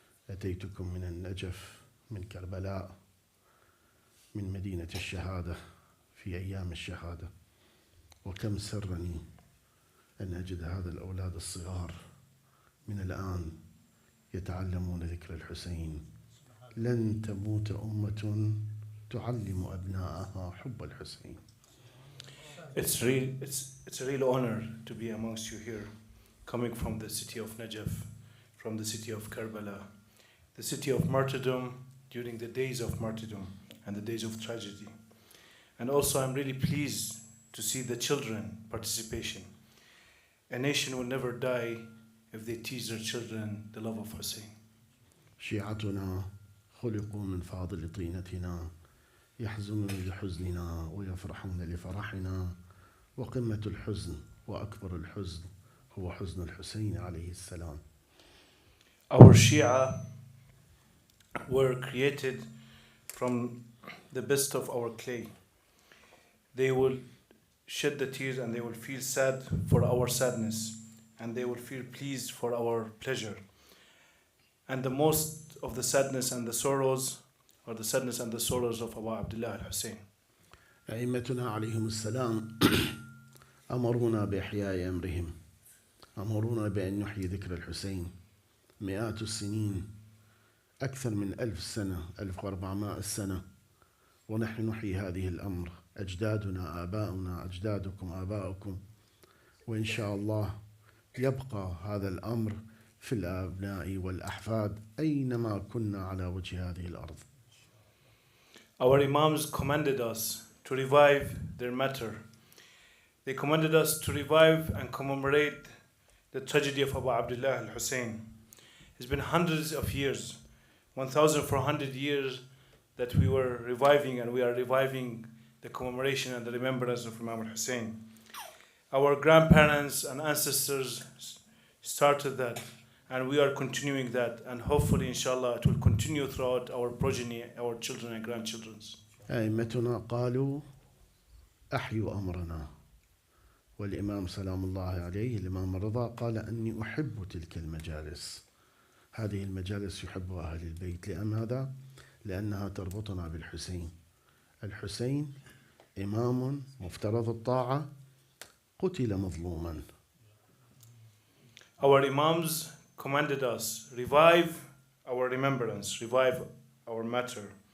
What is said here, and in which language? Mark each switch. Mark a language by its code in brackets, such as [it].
[ar] أتيتكم من النجف، من كربلاء، من مدينة الشهادة في أيام الشهادة، وكم سرني أن أجد هذا الأولاد الصغار من الآن يتعلمون ذكر الحسين. لن تموت أمة تعلم أبنائها حب الحسين. [en] It's a real honor to be amongst you here, coming from the city of Najaf, from the city of Karbala, the city of martyrdom during the days of martyrdom and the days of tragedy. And also I'm really pleased to see the children participation. A nation will never die if they teach their children the love of Hussein. [ar] شيعتنا خلقوا من فاضل طينتنا، يحزنون لحزننا ويفرحون لفرحنا، وقمة الحزن وأكبر الحزن هو حزن الحسين عليه السلام. [en] Our Shia were created from the best of our clay. They will shed the tears and they will feel sad for our sadness, and they will feel pleased for our pleasure. And the most of the sadness and the sorrows are the sadness and the sorrows of Abu Abdullah al-Hussein. [ar] أئمتنا عليهم السلام أمرونا بإحياء أمرهم، أمرونا بأن نحيي ذكر الحسين. مئات السنين، أكثر من 1000 سنة، 1400 سنة، ونحن نحيي هذه الأمر. أجدادنا، آباؤنا، أجدادكم، آباؤكم وإن شاء الله يبقى هذا الأمر في الأبناء والأحفاد أينما كنا على وجه هذه الأرض. [en] Our Imams commanded us to revive their matter. They commanded us to revive and commemorate the tragedy of Abu Abdullah al-Husayn. It's been hundreds of years, 1,400 years that we were reviving, and we are reviving the commemoration and the remembrance of Imam al-Husayn. Our grandparents and ancestors started that, and we are continuing that, and hopefully inshallah it will continue throughout our progeny, our children and grandchildren. [ar] أئمتنا قالوا أحيوا أمرنا، والإمام سلام الله عليه الإمام الرضا قال أني أحب تلك المجالس. هذه المجالس يحبها أهل البيت. لماذا؟ لأنها تربطنا بالحسين. الحسين إمام مفترض الطاعة قتل مظلوما. [en] Our Imams commanded us, revive our remembrance, revive our matter.